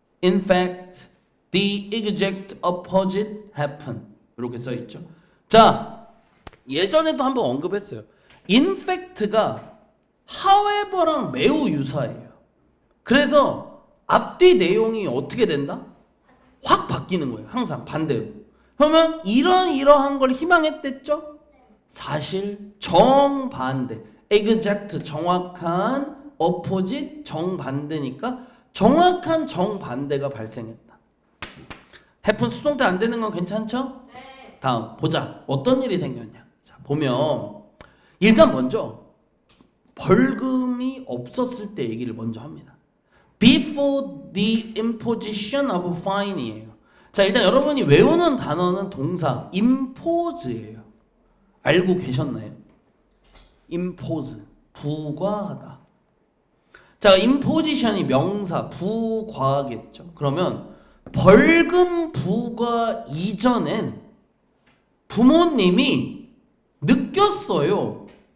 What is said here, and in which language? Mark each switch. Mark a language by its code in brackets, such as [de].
[en] In fact, the exact opposite happened. [ko] 이렇게 써 있죠. 자, 예전에도 한번 언급했어요. In fact가 however랑 매우 유사해요. 그래서 앞뒤 내용이 어떻게 된다? 확 바뀌는 거예요. 항상 반대로. 그러면 이러한 걸 희망했댔죠? 사실 정반대. exact 정확한, opposite 정반대니까 정확한 정반대가 발생했다. happen 수동태 안 되는 건 괜찮죠? 네. 다음 보자. 어떤 일이 생겼냐. 자, 보면 일단 먼저 벌금이 없었을 때 얘기를 먼저 합니다. [en] Before the imposition of fine [ko] 이에요. 자, 일단 여러분이 외우는 단어는 동사 impose예요. 알고 계셨나요? impose, 부과하다. 자, imposition이 명사, 부과겠죠. 그러면 벌금 부과 이전엔 부모님이 느꼈어요.